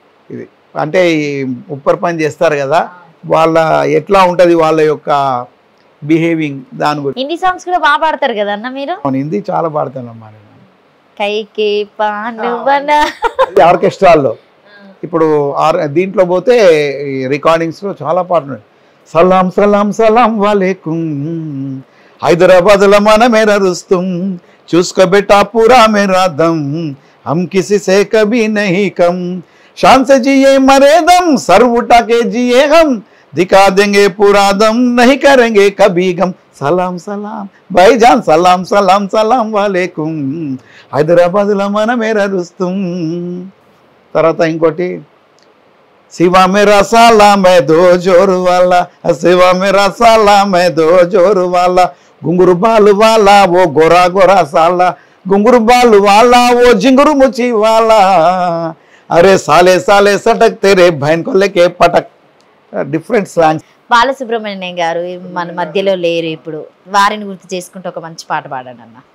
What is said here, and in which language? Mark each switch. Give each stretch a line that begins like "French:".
Telugu: ఇది అంటే ఈ ఉప్పర్ పని చేస్తారు కదా వాళ్ళ ఎట్లా ఉంటుంది వాళ్ళ యొక్క బిహేవింగ్ దాని గురించి. హిందీ సాంగ్స్ కూడా బాగా పాడతారు కదా అన్న మీరు? హిందీ చాలా పాడతానమ్మా నేను. కైకే పాండువన ఆర్కెస్ట్రాల్లో ఇప్పుడు దీంట్లో పోతే రికార్డింగ్స్లో చాలా పాటలు.
Hindi: సలాం సలాం సలాం వాలేకుం హైదరాబాద్లో మనమేరా రుస్తుం చూసుకోబెట్టా పూరా మేరా దమ్ हम किसी से कभी नहीं कम शान से जिए मरे दम सर उठा के जिए हम दिखा देंगे पूरा दम नहीं करेंगे कभी गम सलाम सलाम भाईजान सलाम सलाम सलाम वालेकुम हैदराबाद ला मन मेरा रुस्तुम.
Telugu: తర్వాత ఇంకోటి
Hindi: शिवा मेरा साला मैं दो जोर वाला शिवा मेरा साला मैं दो जोर वाला घुंगरू बाल वाला वो गोरा गोरा साला घुंगरू बाल वाला वो झिंगरू मुची वाला अरे साले साले सटक तेरे बहन को लेके पटक.
Telugu: Different slangs. బాలసుబ్రహ్మణ్యం గారు మన మధ్యలో లేరు ఇప్పుడు. వారిని గుర్తు చేసుకుంటూ ఒక మంచి పాట పాడండి అన్న.